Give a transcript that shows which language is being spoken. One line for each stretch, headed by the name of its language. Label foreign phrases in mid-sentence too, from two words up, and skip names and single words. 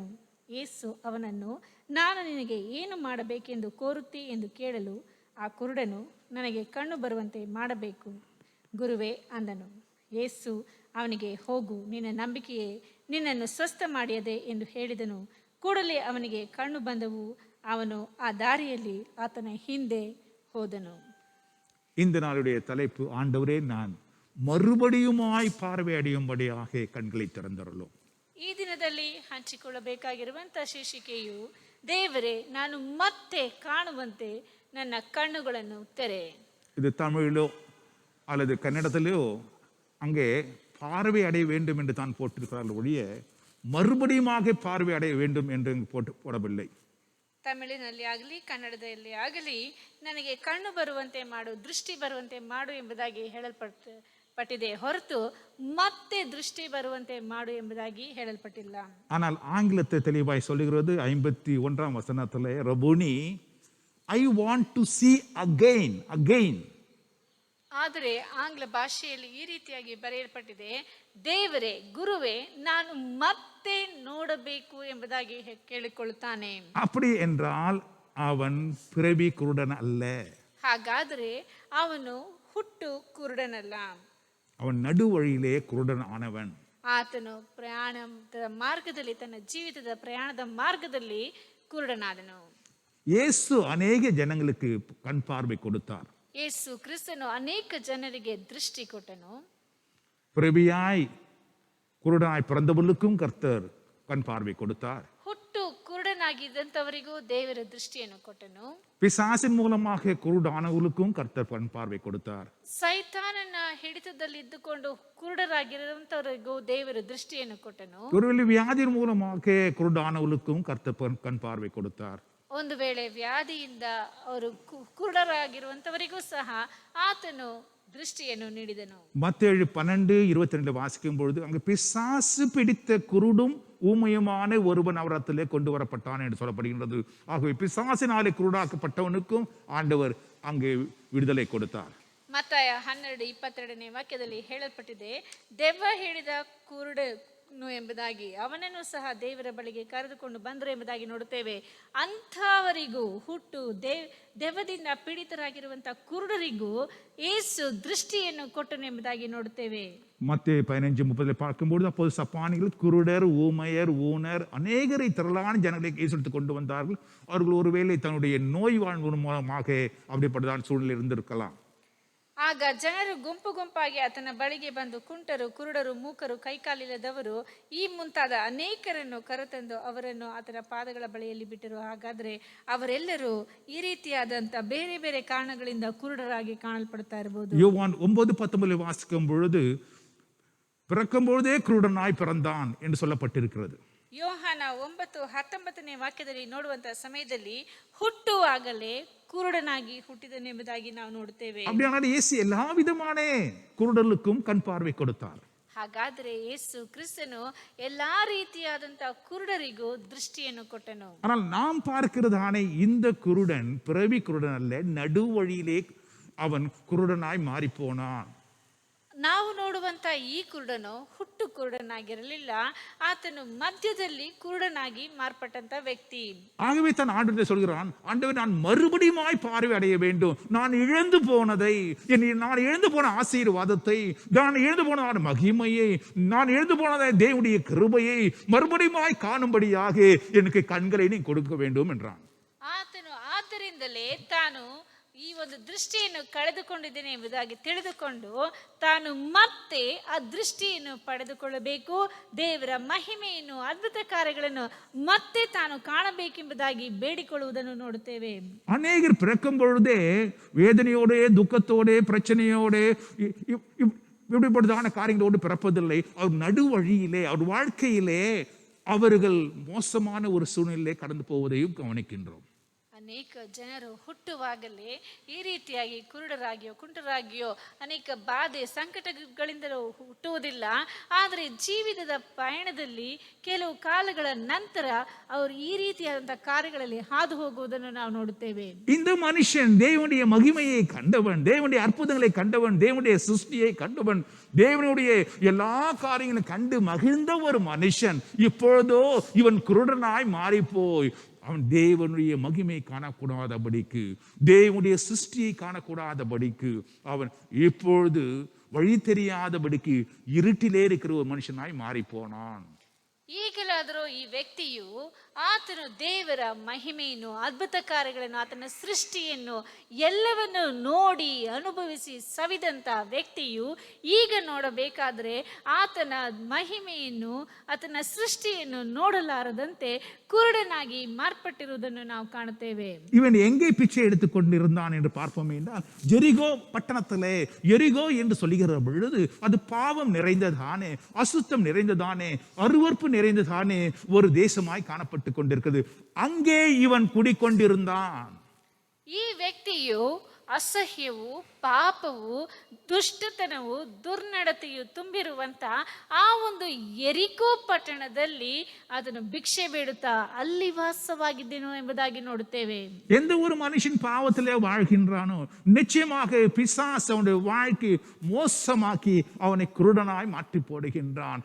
Kannada: ಯೇಸು ಅವನನ್ನು, ನಾನು ನಿನಗೆ ಏನು ಮಾಡಬೇಕೆಂದು ಕೋರುತ್ತಿ ಎಂದು ಕೇಳಲು ಆ ಕುರುಡನು, ನನಗೆ ಕಣ್ಣು ಬರುವಂತೆ ಮಾಡಬೇಕು ಗುರುವೇ ಅಂದನು. ಯೇಸು ಅವನಿಗೆ, ಹೋಗು, ನಿನ್ನ ನಂಬಿಕೆಯೇ ನಿನ್ನನ್ನು ಸ್ವಸ್ಥ ಮಾಡಿಯದೆ ಎಂದು ಹೇಳಿದನು. ಕೂಡಲೇ ಅವನಿಗೆ ಕಣ್ಣು ಬಂದವು. ಅವನು ಆ ದಾರಿಯಲ್ಲಿ ಆತನ ಹಿಂದೆ ಹೋದನು.
Tamil: இந்த நாளுடைய தலைப்பு, ஆண்டவரே நான் மறுபடியுமாய் பார்வை அடையும்படியாக கண்களை திறந்தருளும்.
Kannada: ಈ ದಿನದಲ್ಲಿ ಹಂಚಿಕೊಳ್ಳಬೇಕಾಗಿರುವಂಥ ಶೀರ್ಷಿಕೆಯು, ದೇವರೇ ನಾನು ಮತ್ತೆ ಕಾಣುವಂತೆ ನನ್ನ கண்ணுಗಳನ್ನು ತೆರೆ.
Tamil: இது தமிழிலோ அல்லது கன்னடத்திலோ அங்கே பார்வை அடைய வேண்டும் என்று தான் போட்டிருக்கிறார்கள் ஒழிய மறுபடியுமாக பார்வை அடைய வேண்டும் என்று போடவில்லை.
Kannada: ತಮಿಳಿನಲ್ಲಿ ಆಗಲಿ ಕನ್ನಡದಲ್ಲಿ ಆಗಲಿ ನನಗೆ ಕಣ್ಣು ಬರುವಂತೆ ಮಾಡು, ದೃಷ್ಟಿ ಬರುವಂತೆ ಮಾಡು ಎಂಬುದಾಗಿ ಹೇಳಲ್ಪಟ್ಟಿದೆ ಹೊರತು ಮತ್ತೆ ದೃಷ್ಟಿ ಬರುವಂತೆ ಮಾಡು ಎಂಬುದಾಗಿ ಹೇಳಲ್ಪಟ್ಟಿಲ್ಲ.
Tamil: ஆனால் ஆங்கிலத்தை தெளிவாய் சொல்லுகிறது 51ஆம் வசனத்திலே, ரபுனி
English: I want to see again.
Kannada: ಆದರೆ ಆಂಗ್ಲ ಭಾಷೆಯಲ್ಲಿ ಈ ರೀತಿಯಾಗಿ ಬರೆಯಲ್ಪಟ್ಟಿದೆ, ದೇವರೇ, ಗುರುವೇ ನಾನು ಮತ್ತೆ ನೋಡಬೇಕು ಎಂಬುದಾಗಿ ಕೇಳಿಕೊಳ್ಳುತ್ತಾನೆ.
Tamil: அப்படி என்றால் அவன் பிறவி குருடன் அல்ல.
Kannada: ಹಾಗಾದರೆ ಅವನು ಹುಟ್ಟು ಕುರುಡನಲ್ಲ.
Tamil: அவன் நடுவழியிலே குருடன் ஆனவன்.
Kannada: ಆತನು ಪ್ರಯಾಣದ ಮಾರ್ಗದಲ್ಲಿ, ತನ್ನ ಜೀವಿತದ ಪ್ರಯಾಣದ ಮಾರ್ಗದಲ್ಲಿ ಕುರುಡನಾದನು.
Tamil: இயேசு அநேக ஜனங்களுக்கு கண் பார்வை கொடுத்தார்.
Kannada: ಯೇಸು ಕ್ರಿಸ್ತನು ಅನೇಕ ಜನರಿಗೆ ದೃಷ್ಟಿ ಕೊಟ್ಟನು.
Tamil: பிறவியாய் குருடனாய் பிறந்தவர்களுக்கும் கர்த்தர் கண் பார்வை கொடுத்தார்.
Kannada: ಹುಟ್ಟು ಕುರುಡನಾಗಿದ್ದಂಥವರಿಗೂ ದೇವರ ದೃಷ್ಟಿಯನ್ನು ಕೊಟ್ಟನು.
Tamil: பிசாசின் மூலமாக குருடானவர்களுக்கும் கர்த்தர் கண் பார்வை கொடுத்தார்.
Kannada: ಸೈತಾನನ ಹಿಡಿತದಲ್ಲಿ ಇದ್ದುಕೊಂಡು ಕುರುಡರಾಗಿರುವಂತವರಿಗೂ ದೇವರ ದೃಷ್ಟಿಯನ್ನು ಕೊಟ್ಟನು.
Tamil: ஒருவேளை வியாதியின் மூலமாக குருடானவர்களுக்கும் கர்த்தர் கண் பார்வை கொடுத்தார்.
Kannada: ಒಂದು ವೇಳೆ ವ್ಯಾಧಿಯಿಂದ ಅವರು ಕುರುಡರಾಗಿರುವಂತವರಿಗೂ ಸಹ ಆತನು ದೃಷ್ಟಿಯನ್ನು ನೀಡಿದನು.
Tamil: மத்தேயு 12:22 வாசிக்கும் பொழுது அங்கு பிசாசு பிடித்த குருடும் ஊமையுமான ஒருவன் அவரத்திலே கொண்டு வரப்பட்டான் என்று சொல்லப்படுகின்றது. ஆகவே பிசாசினாலே குருடாக்கப்பட்டவனுக்கும் ஆண்டவர் அங்கே விடுதலை கொடுத்தார்.
Kannada: ಮತ್ತಾಯ 12:22 ವಾಕ್ಯದಲ್ಲಿ ಹೇಳಲ್ಪಟ್ಟಿದೆ, ದೆವ್ವ ಹಿಡಿದ ಕುರುಡನು ಎಂಬುದಾಗಿ ಅವನನ್ನು ಸಹ ದೇವರ ಬಳಿಗೆ ಕರೆದುಕೊಂಡು ಬಂದರು ಎಂಬುದಾಗಿ ನೋಡುತ್ತೇವೆ. ಅಂಥವರಿಗೂ ಹುಟ್ಟು ದೆವ್ವದಿಂದ ಪೀಡಿತರಾಗಿರುವಂತಹ ಕುರುಡರಿಗೂ ಯೇಸು ದೃಷ್ಟಿಯನ್ನು ಕೊಟ್ಟನು ಎಂಬುದಾಗಿ ನೋಡುತ್ತೇವೆ.
Tamil: மத்தேயு 15:30 பார்க்கும்பொழுது அப்போது சப்பானிகள் குருடர், ஊமையர், ஊனர் அநேகரை திரளான ஜனங்களை இயேசுவிற்கு கொண்டு வந்தார்கள். அவர்கள் ஒருவேளை தன்னுடைய நோய் வாழ்வு மூலமாக அப்படிப்பட்டதான் சூழ்நிலை இருந்திருக்கலாம்.
Kannada: ಆಗ ಜನರು ಗುಂಪು ಗುಂಪಾಗಿ ಆತನ ಬಳಿಗೆ ಬಂದು ಕುಂಟರು, ಕುರುಡರು, ಮೂಕರು, ಕೈಕಾಲಿಲ್ಲದವರು ಈ ಮುಂತಾದ ಅನೇಕರನ್ನು ಕರೆತಂದು ಅವರನ್ನು ಆತನ ಪಾದಗಳ ಬಳಿಯಲ್ಲಿ ಬಿಟ್ಟರು. ಹಾಗಾದ್ರೆ ಅವರೆಲ್ಲರೂ ಈ ರೀತಿಯಾದಂತ ಬೇರೆ ಬೇರೆ ಕಾರಣಗಳಿಂದ ಕುರುಡರಾಗಿ ಕಾಣಲ್ಪಡ್ತಾ ಇರಬಹುದು.
Tamil: யோவான் 9:19 வாசிக்கும் பொழுது பிறக்கும் பொழுதே குருடனாய் பிறந்தான் என்று சொல்லப்பட்டிருக்கிறது.
Kannada: ಯೋಹಾನ 9:19 ವಾಕ್ಯದಲ್ಲಿ ನೋಡುವಂತ ಸಮಯದಲ್ಲಿ ಹುಟ್ಟುವಾಗಲೇ ಕುರುಡನಾಗಿ ಹುಟ್ಟಿದನೆಂಬುದಾಗಿ ನಾವು ನೋಡುತ್ತೇವೆ.
Tamil: அப்படியானால் இயேசு எல்லா விதமான குருடர்களுக்கும் கண் பார்வை கொடுத்தார்.
Kannada: ಹಾಗಾದ್ರೆ ಯೇಸು ಕ್ರಿಸ್ತನು ಎಲ್ಲಾ ರೀತಿಯಾದಂತಹ ಕುರುಡರಿಗೂ ದೃಷ್ಟಿಯನ್ನು ಕೊಟ್ಟನು.
Tamil: ஆனால் நாம் பார்க்கிறதானே இந்த குருடன் பிறவி குருடன் அல்ல, நடுவழியிலே அவன் குருடனாய் மாறி போனான்.
Kannada: ನಾವು ನೋಡುವಂತ ಈ ಕುರುಡನು ಹುಟ್ಟು ಕುರುಡನಾಗಿರಲಿಲ್ಲ, ಆತನು ಮಧ್ಯದಲ್ಲಿ ಕುರುಡನಾಗಿ ಮಾರ್ಪಟ್ಟಂತ ವ್ಯಕ್ತಿ.
Tamil: ஆகவே தான் ஆண்டவர் சொல்கிறான், ஆண்டவர் நான் மறுபடியுமாய் பார்வை அடைய வேண்டும். நான் இழந்து போனதை, நான் இழந்து போன ஆசீர்வாதத்தை, நான் இழந்து போன மகிமையை, நான் இழந்து போனதை தேவனுடைய கிருபையை மறுபடியுமாய் காணும்படியாக எனக்கு கண்களை நீ கொடுக்க வேண்டும் என்றான்.
Kannada: ಆತನು ಆದ್ದರಿಂದಲೇ ತಾನು ಈ ಒಂದು ದೃಷ್ಟಿಯನ್ನು ಕಳೆದುಕೊಂಡಿದ್ದೇನೆ ಎಂಬುದಾಗಿ ತಿಳಿದುಕೊಂಡು ತಾನು ಮತ್ತೆ ಆ ದೃಷ್ಟಿಯನ್ನು ಪಡೆದುಕೊಳ್ಳಬೇಕು, ದೇವರ ಮಹಿಮೆಯನ್ನು, ಅದ್ಭುತ ಕಾರ್ಯಗಳನ್ನು ಮತ್ತೆ ತಾನು ಕಾಣಬೇಕೆಂಬುದಾಗಿ ಬೇಡಿಕೊಳ್ಳುವುದನ್ನು ನೋಡುತ್ತೇವೆ.
Tamil: அநேகர் பிறக்கும் பொழுதே வேதனையோட, துக்கத்தோட, பிரச்சனையோட, இப்படிப்பட்டதான காரியங்களோடு பிறப்பதில்லை. அவர் நடுவழியிலே, அவர் வாழ்க்கையிலே அவர்கள் மோசமான ஒரு சூழ்நிலையிலே கடந்து போவதையும் கவனிக்கின்றோம்.
Kannada: ಅನೇಕ ಜನರು ಹುಟ್ಟುವಾಗಲೇ ಈ ರೀತಿಯಾಗಿ ಕುರುಡರಾಗಿಯೋ ಕುಂಟರಾಗಿಯೋ ಅನೇಕ ಬಾಧೆ ಸಂಕಟಗಳಿಂದಲೂ ಹುಟ್ಟುವುದಿಲ್ಲ. ಆದರೆ ಜೀವಿತದ ಪಯಣದಲ್ಲಿ ಕೆಲವು ಕಾಲಗಳ ನಂತರ ಅವರು ಈ ರೀತಿಯಾದಂತಹ ಕಾರ್ಯಗಳಲ್ಲಿ ಹಾದು ಹೋಗುವುದನ್ನು ನಾವು ನೋಡುತ್ತೇವೆ.
Tamil: இந்த மனுஷன் தேவனுடைய மகிமையை கண்டவன், தேவனுடைய அற்புதங்களை கண்டவன், தேவனுடைய சிருஷ்டியை கண்டவன், தேவனுடைய எல்லா காரியங்களும் கண்டு மகிழ்ந்த ஒரு மனுஷன் இப்பொழுதோ இவன் குருடனாய் மாறிப்போய் அவன் தேவனுடைய மகிமை காணக்கூடாதபடிக்கு, தேவனுடைய சிருஷ்டியை காணக்கூடாதபடிக்கு அவன் இப்பொழுது வழி தெரியாதபடிக்கு இருட்டிலே இருக்கிற ஒரு மனுஷனாய் மாறி போனான்.
Kannada: ಈಗಲಾದರೂ ಈ ವ್ಯಕ್ತಿಯು ಆತನು ದೇವರ ಮಹಿಮೆಯನ್ನು, ಅದ್ಭುತ ಕಾರ್ಯಗಳನ್ನು, ಆತನ ಸೃಷ್ಟಿಯನ್ನು ಎಲ್ಲವನ್ನು ನೋಡಿ ಅನುಭವಿಸಿ ಸವಿದಂತ ವ್ಯಕ್ತಿಯು ಈಗ ನೋಡಬೇಕಾದ್ರೆ ಆತನ ಮಹಿಮೆಯನ್ನು, ಆತನ ಸೃಷ್ಟಿಯನ್ನು ನೋಡಲಾರದಂತೆ ಕುರುಡನಾಗಿ ಮಾರ್ಪಟ್ಟಿರುವುದನ್ನು ನಾವು ಕಾಣುತ್ತೇವೆ.
Tamil: இவன் எங்கே பிச்சை எடுத்துக் கொண்டிருந்தான் என்று பார்ப்போம் என்றால், ஜெரிகோ பட்டணத்திலே, எரிகோ என்று சொல்லுகிற பொழுது அது பாவம் நிறைந்ததானே, அசுத்தம் நிறைந்ததானே, அருவருப்பு நிறைந்ததானே ஒரு தேசமாய் காணப்பட்டு கொண்டிருக்கிறது. அங்கே இவன் குடிக்கொண்டிருந்தான்.
Kannada: ಈ ವ್ಯಕ್ತಿಯು ಅಸಹ್ಯವು, ಪಾಪವು, ದುಷ್ಟತನವು, ದುರ್ನಡತೆಯು ತುಂಬಿರುವಂತ ಆ ಒಂದು ಎರಿಕೋ ಪಟ್ಟಣದಲ್ಲಿ ಅದನ್ನು ಭಿಕ್ಷೆ ಬೇಡುತ್ತಾ ಅಲ್ಲಿ ವಾಸವಾಗಿದ್ದೇನೋ ಎಂಬುದಾಗಿ ನೋಡುತ್ತೇವೆ.
Tamil: எந்த ஒரு மனுஷன் பாவத்திலே வாழ்கின்றானோ நிச்சயமாக பிசாசு அவனுடைய வாழ்க்கை மோசமாக்கி அவனை குருடனாய் மாற்றி போடுகின்றான்.